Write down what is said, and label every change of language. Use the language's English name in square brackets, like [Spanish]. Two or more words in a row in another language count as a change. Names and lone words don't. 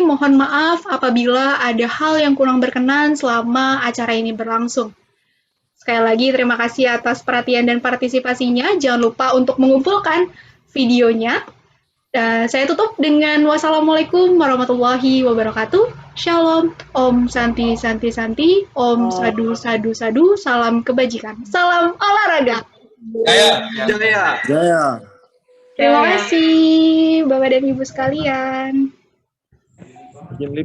[Indonesian] Mohon maaf apabila ada hal yang kurang berkenan selama acara ini berlangsung. Sekali lagi terima kasih atas perhatian dan partisipasinya. Jangan lupa untuk mengumpulkan videonya. Saya tutup dengan [Arabic] والسلام عليكم ورحمة الله وبركاته. [Indonesian] Shalom, [Sanskrit] ॐ शान्ति शान्ति शान्ति, ॐ साधु साधु साधु, [Indonesian] salam kebajikan, salam olahraga. Jaya. Jaya. Jaya. Terima kasih Bapak dan Ibu sekalian.